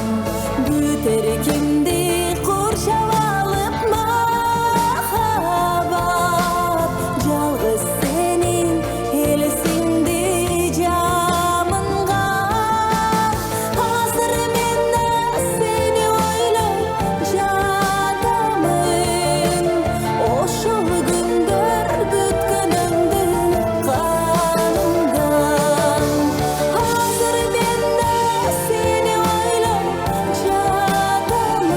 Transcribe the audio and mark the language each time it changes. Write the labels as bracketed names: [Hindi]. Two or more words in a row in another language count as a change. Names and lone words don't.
[Kazakh] Бүтер кемде қоршап алып махаббат, жалғыз сенің елесіңде жамынған. [Kyrgyz] Азыр мен сені ойлап жатамын, ошол күндөр күткөнүмдү канымдан. Азыр мен сени ойлоп жатамын,